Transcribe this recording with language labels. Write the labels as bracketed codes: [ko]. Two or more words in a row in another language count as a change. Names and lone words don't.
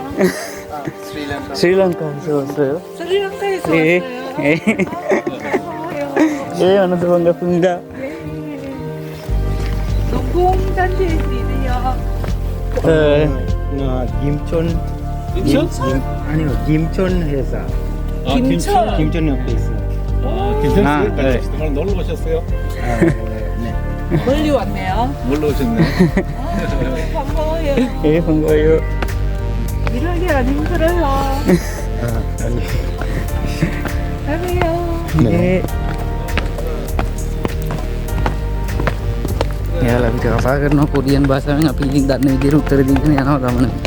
[si] ශ්‍රීලංකා සෝසෝ. [ko] Sri Lanka에서 네. 왔어요. 예, 오늘도 반갑습니다. 농공단지에 있네요. 김촌 아니요 김촌 회사 김천. 김촌 옆에 있어요. 아, 네. 정말 놀러 오셨어요? 네. 멀리 왔네요. 놀러 오셨네. 반가워요. 예, 반가워요. 일하기 안 힘들어요. 사랑해요. 네. [si] එයාලා අපිට කතා කරනවා කොරියන් භාෂාවෙන්. අපි ඉතින් දන්න විදිහට උත්තර දීගෙන යනවා ගමන.